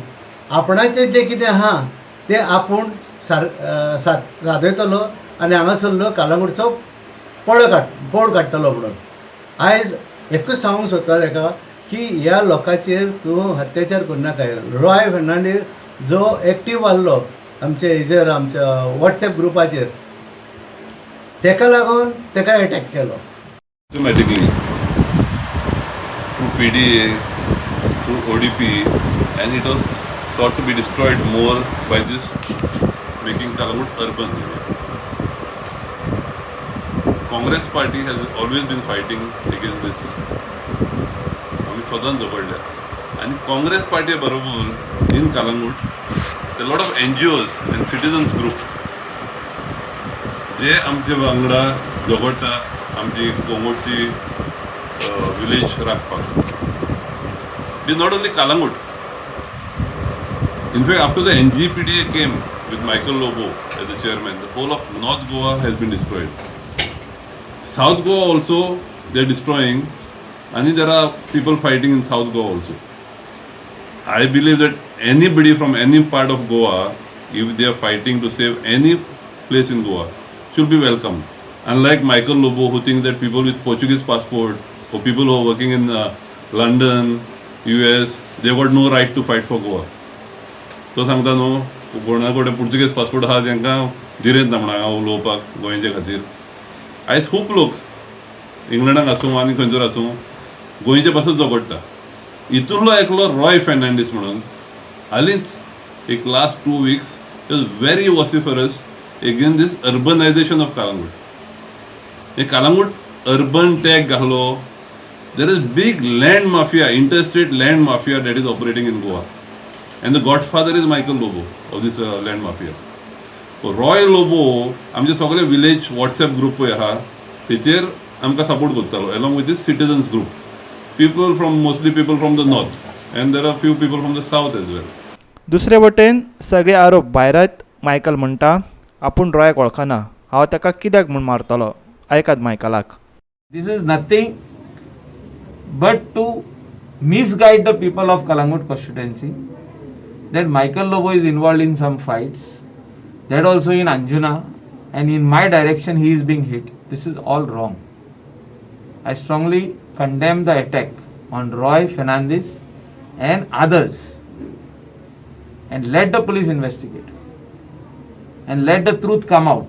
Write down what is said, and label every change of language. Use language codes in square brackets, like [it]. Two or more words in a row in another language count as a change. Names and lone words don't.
[kok] आपणाचें जें कितें आहा तें आपूण सादयतलो आनी हांगासरलो कालांगूटचो पोड काडटलो म्हणून. आयज एकूच सांगूंक सोदता ताका की ह्या लोकांचेर तूं अत्याचार करनाकाय. रॉय फेर्नांडीस जो एक्टीव आसलो आमच्या हेजेर, आमच्या WhatsApp ग्रुपाचेर, ताका लागून ताका अटॅक केलो. [en] Systematically, through PDA, through ODP, and it was sought to be destroyed more by this making Kalangut urban. Congress party has always been fighting against this. [kok] आम्ही स्वतः झगडल्या आणि काँग्रेस पार्टी बरोबर [en] in Calangute lot of NGOs and citizens group [kok] जे आमचे वांगडा झगडटा आमची कोंगूटची विलेज राखपाक. [en] it is not only Calangute. In fact, after the NGPDA came with Michael Lobo as the chairman, the whole of North Goa has been destroyed. South Goa also they are destroying, and there are people fighting in South Goa also. I believe that anybody from any part of Goa, if they are fighting to save any place in Goa, should be welcome. Unlike Michael Lobo, who thinks that people with Portuguese passport or people who are working in London, US, they got no right to fight for Goa. [kok] तो सांगता न्हू कोणा कडेन [en] Portuguese passport [kok] आहा तांकां दिरेत ना म्हणून हांगा उलोवपाक गोंयचे खातीर. आयज खूब लोक इंग्लंडाक आसूं आनी खंयसर आसूं गोंयचे पासून झगडटा. हितूंतलो एकलो रॉय फेर्नांडीस म्हणून हालींच एक [en] last 2 weeks is very vociferous against this urbanization of Calangute. [kok] हे कालंगूट [en] urban tag [kok] घालो. [en] There is big land mafia, interstate land mafia that is operating in Goa. And the godfather is Michael Lobo of this land mafia. So Roy Lobo, [kok] आमचे सगळे विलेज WhatsApp ग्रुप पळय आहा तेचेर आमकां सपोर्ट करतालो [en] along with this citizens group. Mostly people from the north and there are few people from the south as well. [kok] दुसरे वटेन सगळे आरोप भायरात. मायकल म्हणटा आपूण रॉयाक वळखना, हांव ताका कित्याक म्हूण मारतलो. आयकात मायकलाक. [en] This is nothing but to misguide the people of Kalangut constituency that Michael Lobo is involved in some fights, that also in Anjuna, and in my direction he is being hit. This is all wrong. I strongly condemn the attack on Roy Fernandez and others, and let the police investigate and let the truth come out.